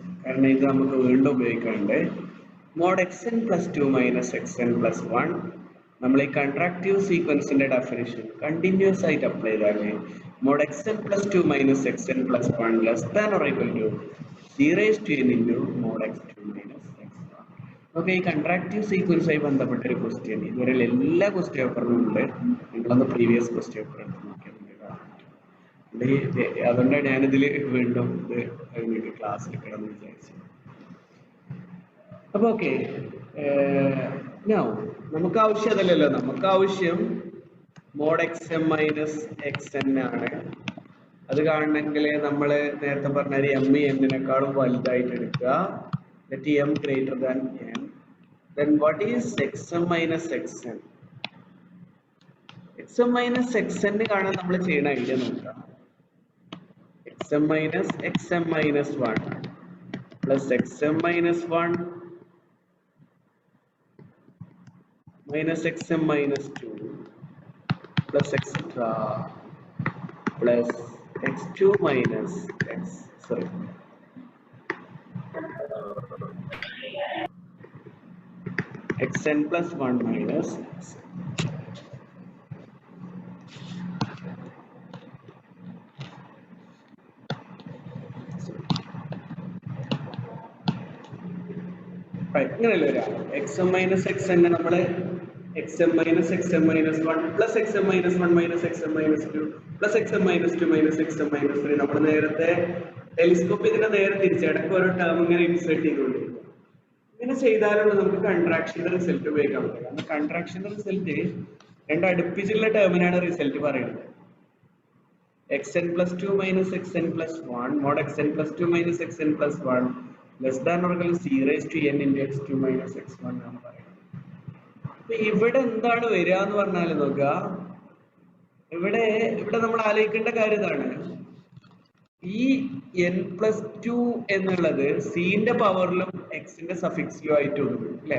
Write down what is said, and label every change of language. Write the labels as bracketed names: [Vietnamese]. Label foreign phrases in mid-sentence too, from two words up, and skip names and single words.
[Malayalam] കാരണം ഇത് നമുക്ക് വീണ്ടും ഉപയോഗിക്കാനുണ്ട്. [English] mod xn+2 - xn+1 [Malayalam] നമ്മൾ ഈ കൺട്രാക്റ്റീവ് സീക്വൻസിന്റെ [English] definition continuous [Malayalam] ആയിട്ട് അപ്ലൈ ചെയ്താല് [English] mod xn+2 - xn+1 less than or equal to c⁻n into mod x2 - x1. [Malayalam] ഓക്കെ, ഈ [English] contractive sequence [Malayalam] ആയി ബന്ധപ്പെട്ട ഒരു ക്വസ്റ്റ്യൻ ഇതുവരെ എല്ലാ ക്വസ്റ്റ്യൻ പേപ്പറിലും ഉണ്ട്. നിങ്ങളൊന്ന് [English] previous question paper [Malayalam] എടുത്ത് നോക്കിയാൽ അതുകൊണ്ടാണ് ഞാനിതിൽ വീണ്ടും ഇത് ക്ലാസ് എടുക്കണം എന്ന് വിചാരിച്ചു. അപ്പൊ ഓക്കെ, നമുക്ക് ആവശ്യം അതല്ലല്ലോ. നമുക്ക് ആവശ്യം [English] mod xm - xn [Malayalam] ആണ്. അത് കാണണമെങ്കിൽ നമ്മൾ നേരത്തെ പറഞ്ഞ m n-നേക്കാളും വലുതായിട്ട് എടുക്കുക. [English] let m greater than n. then what is xm - xn? xm - xn [Malayalam] കാണാൻ നമ്മൾ ചെയ്യുന്ന ഐഡിയ നോക്കാം. [English] xm - xm-1 plus xm-1 minus xm-2 plus etc plus x2 minus x xn+1 minus xn. [Malayalam] ഇങ്ങനെയല്ലേ വരാം. [English] xm - xn [Malayalam] നമ്മള് [English] xm - xm-1 plus xm-1 minus xm-2 plus xm-2 minus xm-3 [Malayalam] നമ്മൾ നേരത്തെ ടെലിസ്കോപ്പ് ഇതിനെ നേരെ തിരിച്ചിടക്ക് ഓരോ ടേം ഇങ്ങനെ ഇൻസേർട്ട് ചെയ്തുകൊണ്ടിരിക്കും. ഇങ്ങനെ ചെയ്താലുള്ള നമുക്ക് കൺട്രാക്ഷന്റെ റിസൾട്ട് ഉപയോഗിക്കാൻ പറ്റും. കാരണം കൺട്രാക്ഷന്റെ റിസൾട്ട് രണ്ട് അടുപ്പിച്ചുള്ള ടേമിനാണ് റിസൾട്ട് പറയുന്നത്. [English] xn+2 minus xn+1 mod xn+2 minus xn+1 less than or equal to c⁻n into x2 minus x1 [Malayalam] എന്നാണ് പറയുന്നത്. അപ്പൊ ഇവിടെ എന്താണ് വരിക എന്ന് പറഞ്ഞാൽ നോക്കുക, ഇവിടെ നമ്മൾ ആലോചിക്കേണ്ട കാര്യം ഇതാണ്. ഈ n+2 എന്നുള്ളത് c-ന്റെ പവറിലും x-ന്റെ സഫിക്സിലും ആയിട്ട് ഒന്നും അല്ലെ.